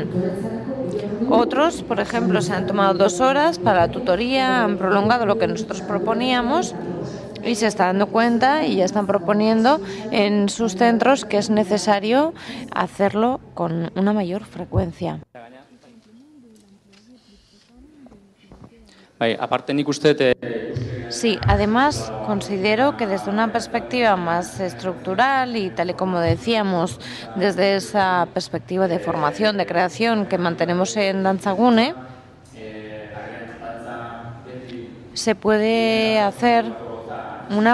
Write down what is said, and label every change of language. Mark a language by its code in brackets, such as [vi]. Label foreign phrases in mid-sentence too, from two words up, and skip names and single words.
[es] Otros, por ejemplo, se han tomado 2 horas para la tutoría, han prolongado lo que nosotros proponíamos y se está dando cuenta y ya están proponiendo en sus centros que es necesario hacerlo con una mayor frecuencia. [eu] Aparte, nik uste [es] Sí, además considero que desde una perspectiva más estructural y tal y como decíamos, desde esa perspectiva de formación, de creación que mantenemos en Dantzagune, se puede hacer una